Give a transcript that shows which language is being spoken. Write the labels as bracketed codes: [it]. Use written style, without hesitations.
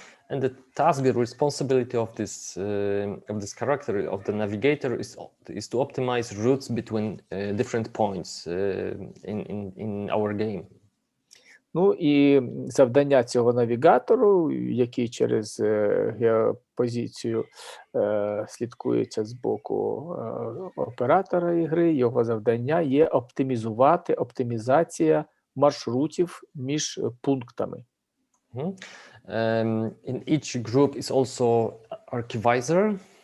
[en] And the task, the responsibility of this character, of the navigator, is to optimize routes between different points in our game. [uk] Ну і завдання цього навігатору, який через геопозицію слідкується з боку оператора ігри, його завдання є оптимізація маршрутів між пунктами. [en] In each group is also archivizer.